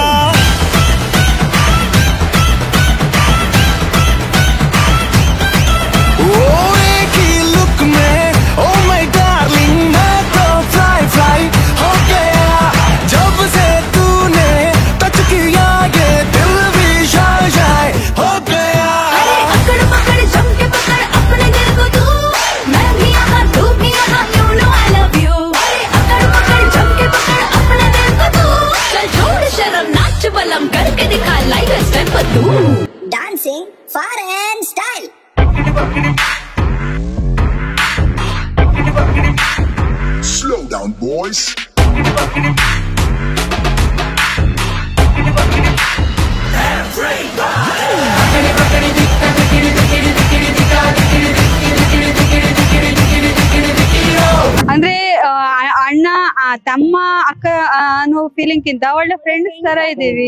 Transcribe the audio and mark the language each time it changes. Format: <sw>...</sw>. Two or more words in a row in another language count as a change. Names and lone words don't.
<hi>ओ एक ही लुक में</hi> <en>oh my darling</en> <hi>मैं तो</hi> <en>fly fly</en> <hi>हो गया जब से तूने टच किया ये दिल भी</hi> <en>shy shy</en> <hi>हो गया. अरे अकड़ पकड़ जम के पकड़ अपने दिल को तू, मैं भी यहाँ तू भी यहाँ,</hi> <en>you know I love you.</en> <hi>अरे अकड़ पकड़ जम के पकड़ अपने दिल को तू, चल छोड़ शर्म नाच बलम करके दिखा</hi> <en>like a step</en> <hi>तू.</hi> <en>Dancing foreign style. Slow down boys.</en> <kn>ಅಂದ್ರೆ ಅಣ್ಣ ತಮ್ಮ ಅಕ್ಕ ಅನ್ನೋ ಫೀಲಿಂಗ್ ಕಿಂತ ಒಳ್ಳೆ ಫ್ರೆಂಡ್ಸ್ ತರ ಇದೀವಿ.</kn>